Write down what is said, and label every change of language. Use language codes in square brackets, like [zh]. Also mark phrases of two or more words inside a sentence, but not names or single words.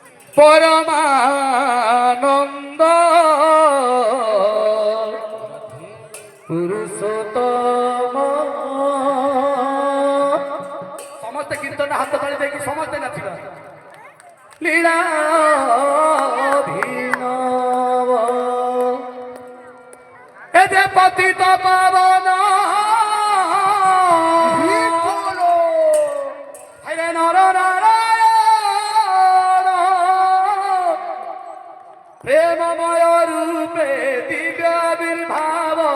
[bn] পরমানন্দ পুরুষোত্তম। [or] ସମସ୍ତେ କୀର୍ତ୍ତନ ହାତ ତାଳି ଦେଇକି ସମସ୍ତେ ନାଚିବା। [bn] লীলা অভিনব এ যে পতিত পাবন হরে নর নারায়ণ প্রেমময় রূপে দিব্য আবির্ভাব।